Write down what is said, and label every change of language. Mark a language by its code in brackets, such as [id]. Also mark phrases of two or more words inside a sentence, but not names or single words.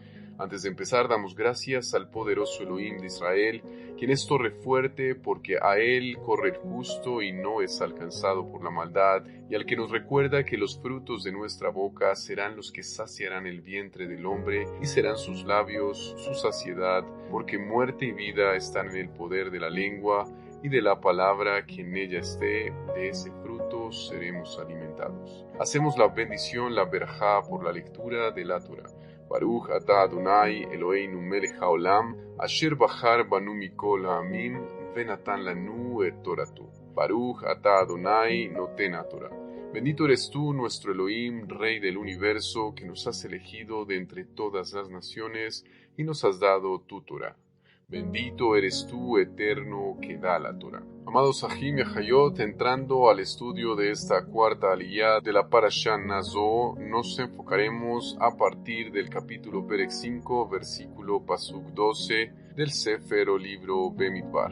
[es] Antes de empezar, damos gracias al poderoso Elohim de Israel, quien es torre fuerte porque a él corre el justo y no es alcanzado por la maldad, y al que nos recuerda que los frutos de nuestra boca serán los que saciarán el vientre del hombre y serán sus labios su saciedad, porque muerte y vida están en el poder de la lengua y de la palabra que en ella esté, de ese fruto seremos alimentados. Hacemos la bendición, la verajá, por la lectura de la Torah. [he] ברוך אתה אדוני אלוהינו מלך העולם, אשר בחר בנו מכל העמים, ונתן לנו את תורתו. ברוך אתה אדוני נותן התורה. [es] Bendito eres tú, nuestro Elohim, Rey del universo, que nos has elegido de entre todas las naciones y nos has dado tu Torah. Bendito eres tú, Eterno, que da la Torah. Amados Ahim y Ahayot, entrando al estudio de esta cuarta aliyá de la parashá Nazo, nos enfocaremos a partir del capítulo Perek 5, versículo Pasuk 12 del Sefer o libro Bemidbar.